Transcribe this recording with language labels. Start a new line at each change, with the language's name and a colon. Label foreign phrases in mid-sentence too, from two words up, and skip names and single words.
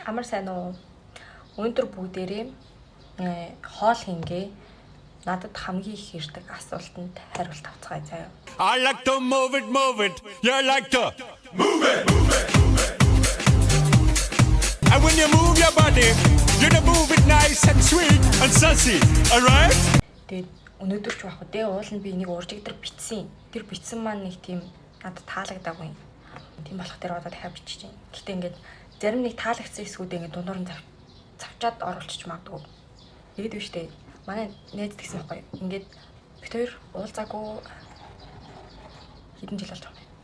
Mongolian: Амар сайн уу? Өнөөдөр бүгдээрээ хоол хингээ надад хамгийн их ирдэг асуултанд хариулт авцгаая заяа.
English: I like to move it, you like to move it. And when you move your body, you move it nice and sweet and sassy, alright?
Mongolian: Тэгээд өнөөдөр ч байх үү, уул нь би энийг уржигдэр бичсэн. Тэр бичсэн маань нэг тийм надад таалагдаагүй. Тийм болох дээр одоо дахиад бичиж байна. Гэхдээ ингээд зарим нэг таалагдсан хэсгүүд ингээд дундуур нь завчаад оруулчих магадгүй. Тэгээд биш үү? Манай найз гэсэн байхгүй. Ингээд бид хоёр уулзаагүй хэдэн жил болж байгаа юм.